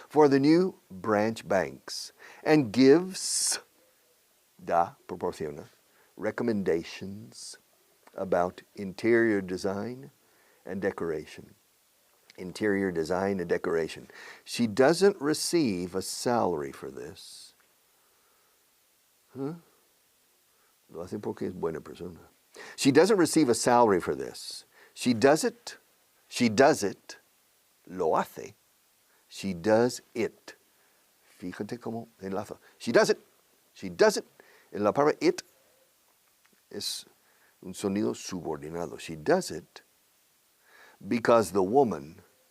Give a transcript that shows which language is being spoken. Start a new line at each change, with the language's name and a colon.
English: For the new branch banks and gives,
Spanish: proporciona,
English: recommendations about interior design and decoration. Interior design and decoration. She doesn't receive a salary for this.
Spanish: Lo hace porque es buena persona.
English: She doesn't receive a salary for this. She does it,
Spanish: lo hace.
English: She does it.
Spanish: Fíjate cómo enlazo.
English: She does it.
Spanish: En la palabra it es un sonido subordinado.
English: She does it because the woman